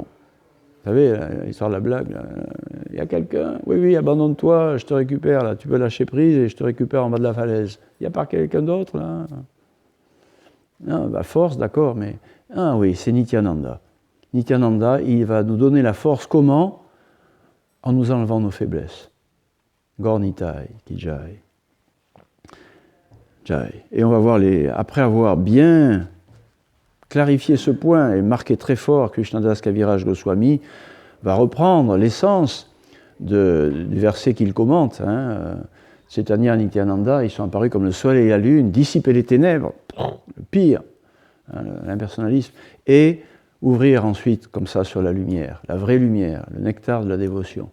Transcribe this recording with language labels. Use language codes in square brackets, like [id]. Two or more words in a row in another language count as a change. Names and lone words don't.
[fr] Vous savez, l'histoire de la blague, il y a quelqu'un, oui, abandonne-toi, je te récupère, là, tu peux lâcher prise et je te récupère en bas de la falaise. Il n'y a pas quelqu'un d'autre, là? Non, force, d'accord, mais... Ah oui, c'est Nityananda. Nityananda, il va nous donner la force, comment? En nous enlevant nos faiblesses. [hi] Gornitai, Kijai. Jai. [fr] Et on va voir après avoir bien clarifié ce point et marqué très fort, Krishnadas Kaviraj Goswami va reprendre l'essence du verset qu'il commente. Chaitanya et Nityananda, ils sont apparus comme le soleil et la lune, dissiper les ténèbres, le pire, l'impersonnalisme, et ouvrir ensuite comme ça sur la lumière, la vraie lumière, le nectar de la dévotion.